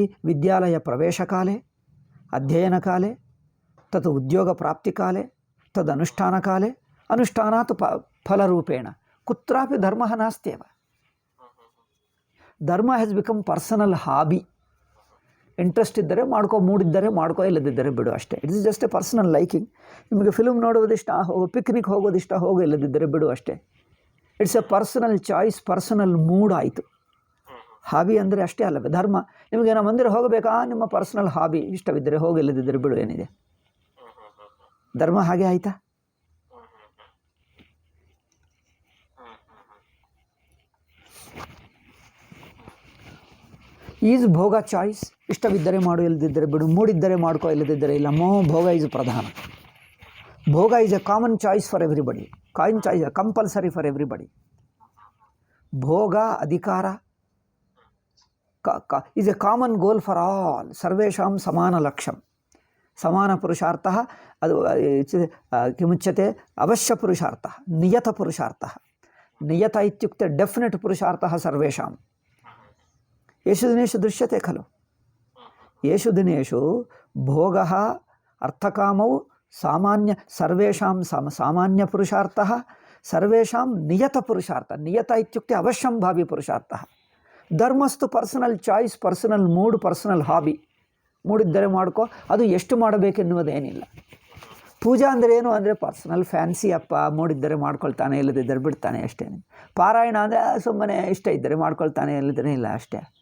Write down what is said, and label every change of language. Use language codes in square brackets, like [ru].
[sa] ವಿದ್ಯಾಲಯ ಪ್ರವೇಶಕಾಲೆ, ಅಧ್ಯಯನಕಾಲೆ, ತತ್ ಉದ್ಯೋಗಪ್ರಾಪ್ತಿಕಾಲೆ, तदनुष्ठानकाले, अनुष्ठानात् फलरूपेण कुत्रापि धर्मः नास्त्येव। [en] Dharma has become personal hobby. [kn] इंट्रेस्ट इद्दरे माड्को, मूडिद्दरे माड्को, इಲ್ಲದಿದ್ದರೆ ಬಿಡು ಅಷ್ಟೇ। [en] It is just a personal liking. [kn] ನಿಮಗೆ ಫಿಲ್ಮ್ ನೋಡೋದಿಷ್ಟ, ಪಿಕ್ನಿಕ್ ಹೋಗೋದಿಷ್ಟ, ಹೋಗೋ, ಇಲ್ಲದಿದ್ದರೆ ಬಿಡು ಅಷ್ಟೇ. [en] it's a personal choice, personal mood [kn] ಆಯಿತು. ಹಾಬಿ ಅಂದರೆ ಅಷ್ಟೇ ಅಲ್ಲವೇ ಧರ್ಮ? ನಿಮಗೇನೋ ಮಂದಿರ ಹೋಗಬೇಕಾ, ನಿಮ್ಮ ಪರ್ಸನಲ್ ಹಾಬಿ, ಇಷ್ಟವಿದ್ದರೆ ಹೋಗಿ, ಇಲ್ಲದಿದ್ದರೆ ಬಿಡು ಏನಿದೆ? ಧರ್ಮ ಹಾಗೆ ಆಯ್ತಾ? ಈಸ್ ಭೋಗ ಚಾಯ್ಸ್, ಇಷ್ಟವಿದ್ದರೆ ಮಾಡು, ಇಲ್ಲದಿದ್ದರೆ ಬಿಡು, ಮೂಡಿದ್ದರೆ ಮಾಡ್ಕೋ, ಇಲ್ಲದಿದ್ದರೆ ಇಲ್ಲ. ಭೋಗ ಈಸ್ ಪ್ರಧಾನ. [en] ಭೋಗ is a common choice for everybody, common choice compulsory for everybody. ಭೋಗ ಅಧಿಕಾರ is a common goal for all, [sa] ಸರ್ವೇಷಾಂ ಸಮಾನ ಲಕ್ಷ್ಯಂ, ಸಮಾನ ಪುರುಷಾರ್ಥಃ. ಅದು ಕಿಮುಚ್ಯತೆ ಅವಶ್ಯ ಪುರುಷಾರ್ಥಃ, ನಿಯತ ಪುರುಷಾರ್ಥಃ. ನಿಯತ ಇತ್ಯುಕ್ತೆ ಡೆಫಿನೆಟ್ ಪುರುಷಾರ್ಥಃ ಸರ್ವೇಷಾಂ. येषु दिनेषु दृश्यते खलु, येषु दिनेषु भोगः अर्थकामौ सामान्य, सर्वेषां सामान्य पुरुषार्थः, सर्वेषां नियत पुरुषार्थः. नियत इत्युक्ते अवश्यं भावी पुरुषार्थः. [kn] धर्मस्तु personal choice, personal mood, personal hobby. ಮೂಡಿದ್ದರೆ ಮಾಡ್ಕೋ, ಅದು ಎಷ್ಟು ಮಾಡಬೇಕೆನ್ನುವುದೇನಿಲ್ಲ. ಪೂಜಾ ಅಂದರೆ ಏನು ಅಂದರೆ ಪರ್ಸನಲ್ ಫ್ಯಾನ್ಸಿ ಅಪ್ಪ, ಮೂಡಿದ್ದರೆ ಮಾಡ್ಕೊಳ್ತಾನೆ, ಇಲ್ಲದಿದ್ದರೆ ಬಿಡ್ತಾನೆ ಅಷ್ಟೇ. ಪಾರಾಯಣ ಅಂದರೆ ಸುಮ್ಮನೆ ಇಷ್ಟ ಇದ್ದರೆ ಮಾಡ್ಕೊಳ್ತಾನೆ, ಇಲ್ಲದಿದ್ದರೆ ಇಲ್ಲ ಅಷ್ಟೇ.